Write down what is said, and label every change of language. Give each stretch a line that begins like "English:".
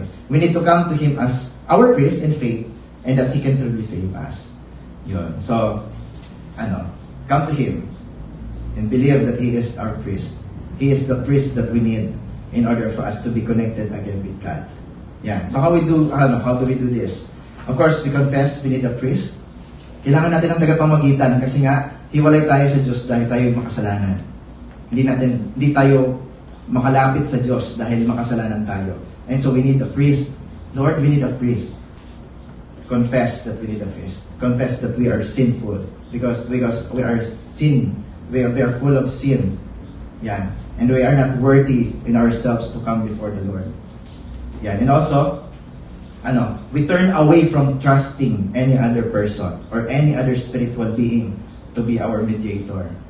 English: We need to come to Him as our priest in faith and that He can truly save us. Yun. So, come to Him and believe that He is our priest. He is the priest that we need in order for us to be connected again with God. Yeah. So how do we do this? Of course, we confess we need a priest.
Filipino: Kailangan natin ng tagapamagitan kasi nga hiwalay tayo sa Diyos dahil tayo makasalanan. Hindi tayo makalapit sa Diyos dahil makasalanan tayo.
English: And so we need a priest. Lord, we need a priest. Confess that we need a priest. Confess that we are sinful because we are sin. We are full of sin. Yan. And we are not worthy in ourselves to come before the Lord. Yan. And also, we turn away from trusting any other person or any other spiritual being to be our mediator.